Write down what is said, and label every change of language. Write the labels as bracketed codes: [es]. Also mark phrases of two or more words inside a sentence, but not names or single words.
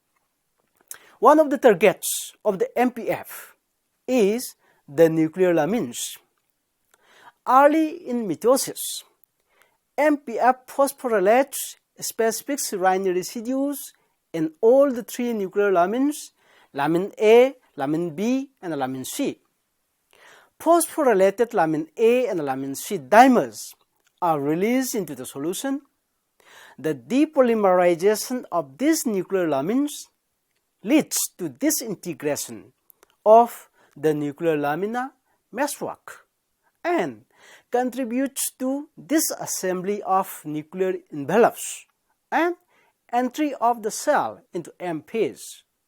[en] One of the targets of the MPF is the nuclear lamins. Early in mitosis, MPF phosphorylates specific serine residues in all the three nuclear lamins, lamin A, lamin B, and lamin C. Phosphorylated lamin A and lamin C dimers are released into the solution. The depolymerization of these nuclear lamins leads to disintegration of the nuclear lamina meshwork and contributes to disassembly of nuclear envelopes and entry of the cell into M phase.